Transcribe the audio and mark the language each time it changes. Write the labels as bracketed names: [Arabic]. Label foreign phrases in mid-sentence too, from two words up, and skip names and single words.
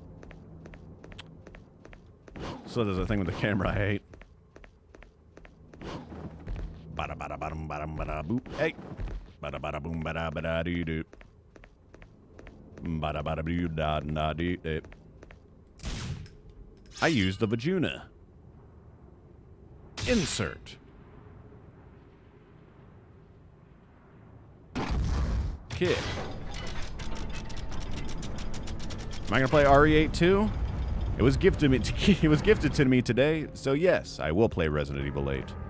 [English] So there's a thing with the camera I hate. Bada bada bada bada bada boop. Hey. Bada bada boom bada bada doo doo. Bada bada doo da da doo doo. I used the Vajuna. Insert. Kick. Am I gonna play RE8 too? It was gifted me. It was gifted to me today, so yes, I will play Resident Evil 8.